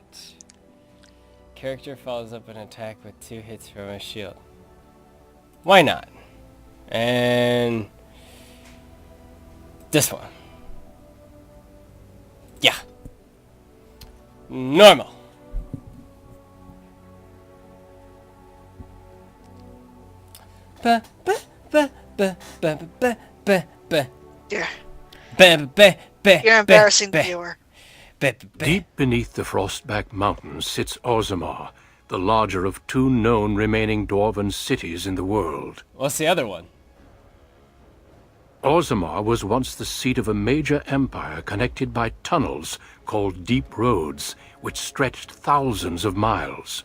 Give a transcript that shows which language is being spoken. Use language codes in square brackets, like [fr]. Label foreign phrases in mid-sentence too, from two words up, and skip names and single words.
[en] Character follows up an attack with 2 hits from a shield. Why not? And this one. Yeah. Normal. Ba ba ba ba ba ba ba ba You're, ba ba ba. you're embarrassing the viewer. Deep beneath the Frostback Mountains sits Orzammar, the larger of 2 known remaining dwarven cities in the world. What's the other one? Orzammar was once the seat of a major empire connected by tunnels called Deep Roads, which stretched thousands of miles.